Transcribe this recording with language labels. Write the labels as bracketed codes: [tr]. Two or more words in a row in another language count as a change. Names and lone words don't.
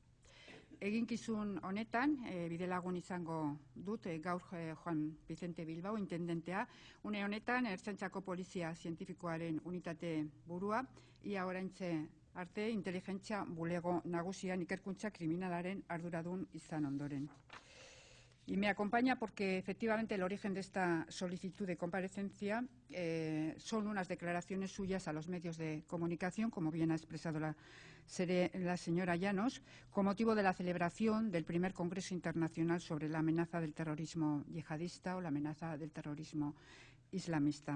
[eu] Eginkizun honetan, bidelagun izango dut gaur Juan Vicente Bilbao, intendentea, une honetan Ertzaintzako Polizia Zientifikoaren unitate burua, ia oraintze arte inteligentzia bulego nagusian ikerkuntza kriminalaren arduradun izan ondoren. [es] Y me acompaña porque efectivamente el origen de esta solicitud de comparecencia son unas declaraciones suyas a los medios de comunicación, como bien ha expresado la señora Llanos, con motivo de la celebración del primer Congreso Internacional sobre la amenaza del terrorismo yihadista o la amenaza del terrorismo islamista.